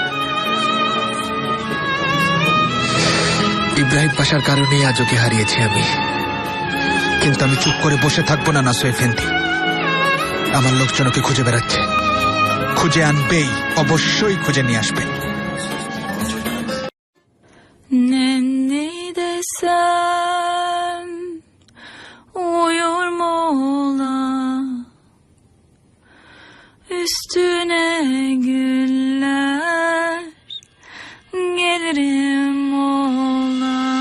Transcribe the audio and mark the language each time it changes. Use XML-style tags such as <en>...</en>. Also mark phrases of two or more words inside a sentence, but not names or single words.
<bn>ইব্রাহিম পাশার কারণেই আজ ওকে হারিয়েছি আমি, কিন্তু আমি চুপ করে বসে থাকবো না। নাসো এফেন্দি, আমার লোকজন ওকে খুঁজে বেড়াচ্ছে, খুঁজে আনবেই, অবশ্যই খুঁজে নিয়ে আসবে।</bn> <tr>Ne desem uyur mu ola, üstüne güller gelirim ola.</tr>